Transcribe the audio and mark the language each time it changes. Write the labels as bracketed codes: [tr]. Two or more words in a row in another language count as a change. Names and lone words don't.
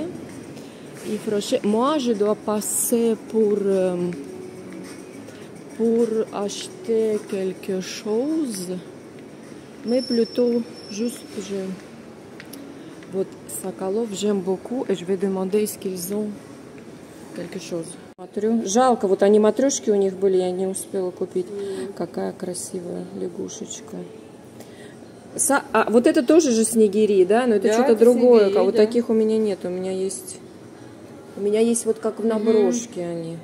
[fr] Moi, je dois passer pour acheter quelque chose, mais plutôt juste вот Соколов, j'aime beaucoup, et je vais demander est-ce qu'ils ont quelque chose. [ru] Жалко, вот они матрешки у них были, я не успела купить. Какая красивая лягушечка. Вот это тоже же снегири, да? Но это что-то другое. Снегири, вот таких у меня нет. У меня есть вот как в наброшке они.